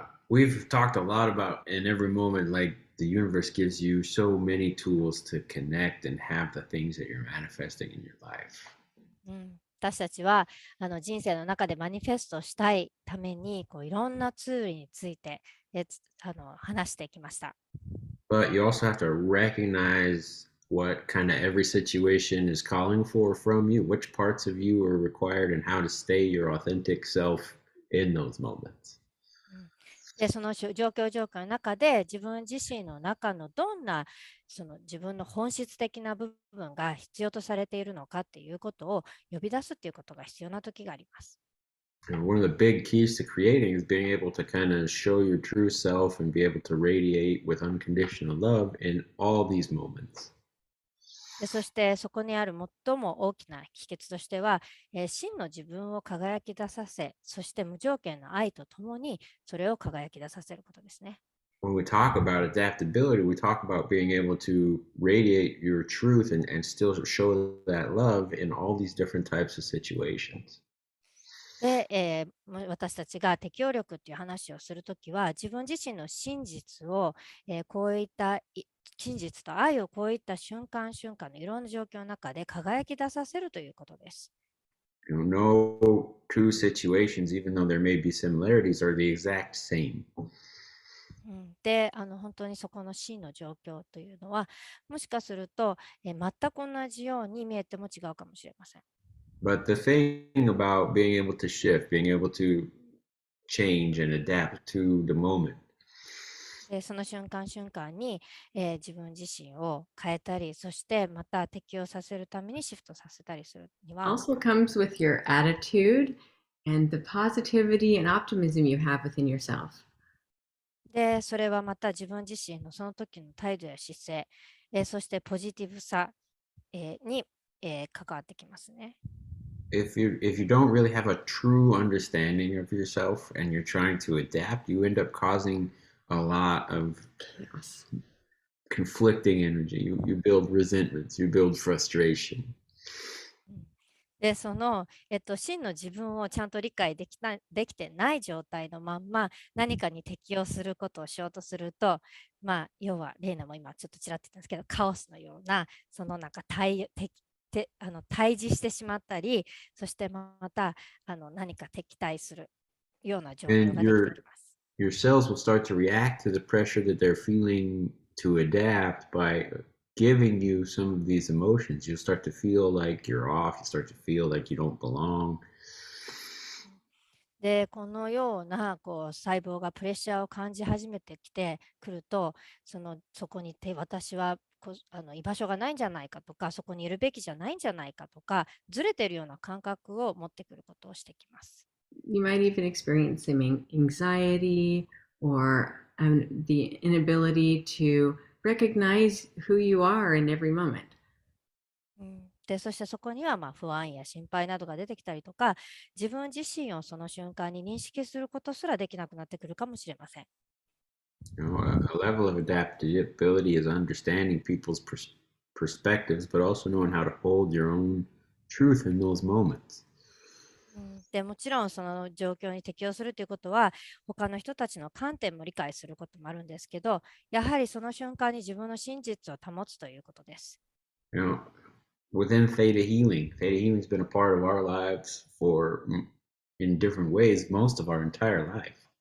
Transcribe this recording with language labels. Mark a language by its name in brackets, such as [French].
[English] We've talked a lot about in every moment, like the universe gives you so many tools to connect and have the things that you're manifesting in your life. [Japanese] 私たちは人生の中でマニフェストしたいためにいろんなツールについて話してきました。 [English] But you also have to recognize what kind of every situation is calling for from you, which parts of you are required, and how to stay your authentic self in those moments. [Japanese] でその状況の中で自分自身の中のどんな自分の本質的な部分が必要とされているのかっていうことを呼び出すっていうことが必要な時があります。 [English] One of the big keys to creating is being able to kind of show your true self and be able to radiate with unconditional love in all these moments. [Japanese] でそしてそこにある最も大きな秘訣としては、真の自分を輝き出させ、そして無条件の愛とともにそれを輝き出させることですね。 [English] When we talk about adaptability, we talk about being able to radiate your truth and still show that love in all these different types of situations. [Japanese] で、私たちが適応力っていう話をするときは、自分自身の真実を、こういった真実と愛をこういった瞬間のいろんな状況の中で輝き出させるということです。 [English] No two situations, even though there may be similarities, are the exact same. [Japanese] で、本当にそこの真の状況というのは、もしかすると、全く同じように見えても違うかもしれません。 [English] But the thing about being able to shift, being able to change and adapt to the moment. [Japanese] でその瞬間に、自分自身を変えたり、そしてまた適応させるためにシフトさせたりするには、 [English] also comes with your attitude and the positivity and optimism you have within yourself. [Japanese] でそれはまた自分自身のその時の態度や姿勢、そしてポジティブさ、に、関わってきますね。 [English] If you don't really have a true understanding of yourself and you're trying to adapt, you end up causing a lot of conflicting energy. You build resentments. You build frustration. [Japanese] で、真の自分をちゃんと理解できてない状態のまんま何かに適応することをしようとすると、要は、レイナも今ちょっとちらっと言ったんですけど、カオスのような、なんか対峙してしまったり、そしてまた何か敵対するような状況 [English] And [Japanese] ができてきます。 [English] your cells will start to react to the pressure that they're feeling to adapt by giving you some of these emotions. You'll start to feel like you're off. You start to feel like you don't belong. [Japanese] で、このような細胞がプレッシャーを感じ始めてきてくると、そこに私は居場所がないんじゃないかとか、そこにいるべきじゃないんじゃないかとか、ずれているような感覚を持ってくることをしてきます。 [English] You might even experience some anxiety or the inability to recognize who you are in every moment. [Japanese] で、そしてそこには不安や心配などが出てきたりとか、自分自身をその瞬間に認識することすらできなくなってくるかもしれません。 [English] You know, a level of adaptability is understanding people's perspectives, but also knowing how to hold your own truth in those moments. [Japanese] でもちろんその状況に適応するということは他の人たちの観点も理解することもあるんですけど、やはりその瞬間に自分の真実を保つということです。 [English] You know, within theta healing has been a part of our lives in different ways, most of our entire life.